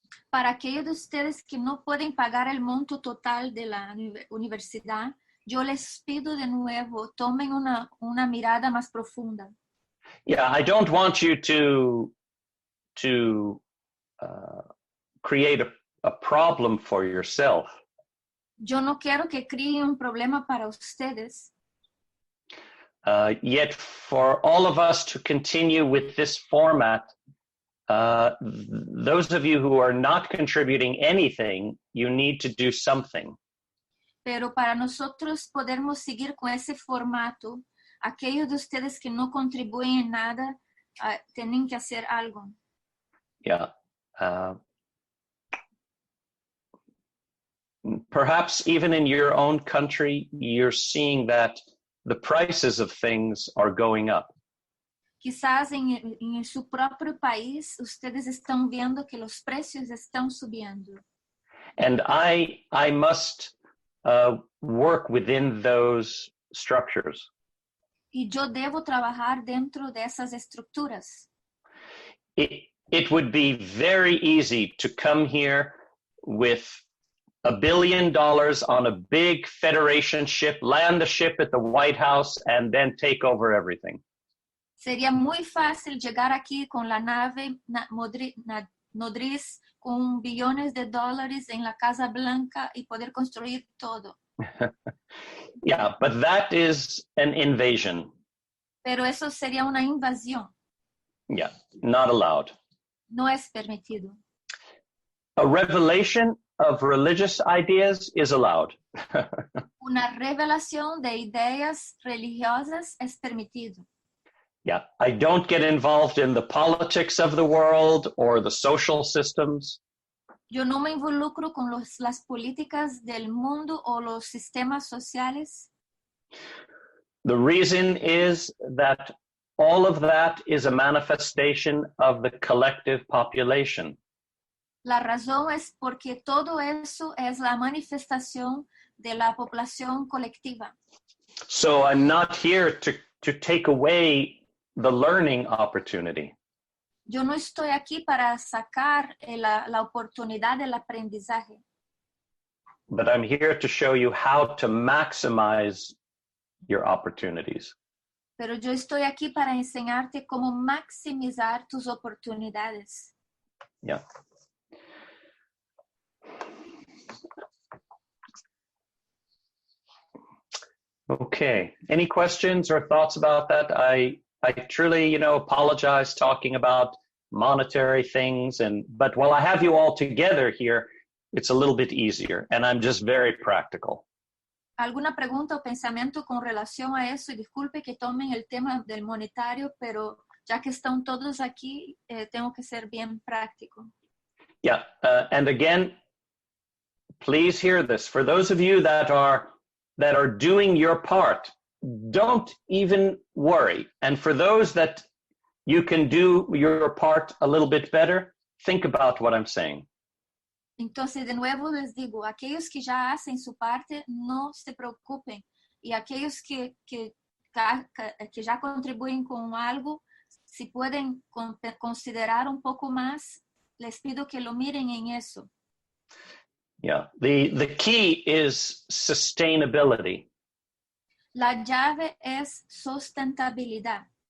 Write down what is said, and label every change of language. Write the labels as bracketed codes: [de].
[es] Para aquellos de ustedes que no pueden pagar el monto total de la universidad, yo les pido de nuevo, tomen una mirada más profunda. [en] Yeah, I don't want you to create a problem for yourself. [es] Yo no quiero que creen un problema para ustedes. [en] Yet for all of us to continue with this format, those of you who are not contributing anything, you need to do something. [es] Pero para nosotros podermos seguir con ese formato, aquellos de ustedes que no contribuyen en nada, tienen que hacer algo. [en] Yeah. Perhaps even in your own country, you're seeing that the prices of things are going up. [es] Quizás en su propio país, ustedes están viendo que los precios están subiendo. [en] And I must work within those structures. [es] Y yo debo trabajar dentro de esas estructuras. [en] It would be very easy to come here with $1 billion on a big Federation ship, land the ship at the White House, and then take over everything. [es] Sería muy fácil llegar aquí con la nave nodriz con billones de dólares en la Casa Blanca y poder construir todo. [en] Yeah, but that is an invasion. [es] Pero eso sería una invasión. [en] Yeah, not allowed. [es] No es permitido. [en] A revelation of religious ideas is allowed. [es] Una revelación de ideas religiosas es permitido. [en] Yeah, I don't get involved in the politics of the world or the social systems. [es] Yo no me involucro con las políticas del mundo o los sistemas sociales. [en] The reason is that all of that is a manifestation of the collective population. [es] La razón es porque todo eso es la manifestación de la población colectiva. [en] So I'm not here to take away the learning opportunity. [es] Yo no estoy aquí para sacar la oportunidad del aprendizaje, [en] But I'm here to show you how to maximize your opportunities. [es] pero yo estoy aquí para enseñarte cómo maximizar tus oportunidades. [en] Yeah. Okay. Any questions or thoughts about that? I truly, apologize talking about monetary things, but while I have you all together here, it's a little bit easier, and I'm just very practical. [es] ¿Alguna pregunta o pensamiento con relación a eso? Y disculpe que tomen el tema del monetario, pero ya que están todos aquí, tengo que ser bien práctico. [en] Yeah, and again, please hear this. For those of you that are doing your part, don't even worry. And for those that you can do your part a little bit better, think about what I'm saying. [es] Entonces, de nuevo les digo, aquellos que ya hacen su parte, no se preocupen. Y aquellos que ya contribuyen con algo, si pueden considerar un poco más, les pido que lo miren en eso. [en] Yeah, the key is sustainability. [es] La llave es sustentabilidad.